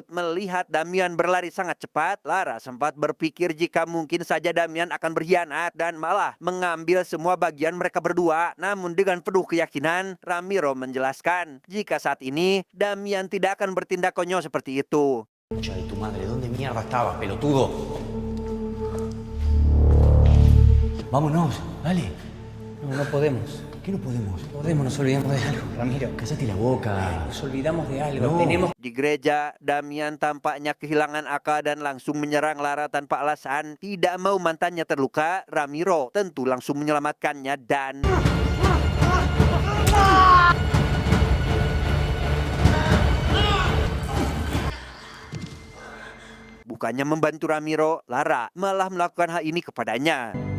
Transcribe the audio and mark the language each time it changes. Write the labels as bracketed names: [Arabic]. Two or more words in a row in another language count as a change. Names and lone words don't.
[Indonesian] Melihat Damian berlari sangat cepat, Lara sempat berpikir jika mungkin saja Damian akan berkhianat dan malah mengambil semua bagian mereka berdua. Namun dengan penuh keyakinan, Ramiro menjelaskan jika saat ini Damian tidak akan bertindak konyol seperti itu. [Spanish] Concha de tu madre, ¿dónde mierda estabas, pelotudo? Vámonos, dale. No, no podemos. ¿Qué no podemos? No podemos, nos olvidamos de algo, Ramiro. Cállate la boca. Nos olvidamos de algo. No. Tenemos... [Indonesian] Di gereja, Damian tampaknya kehilangan akal dan langsung menyerang Lara tanpa alasan. Tidak mau mantannya terluka, Ramiro tentu langsung menyelamatkannya dan... Bukannya membantu Ramiro, Lara malah melakukan hal ini kepadanya.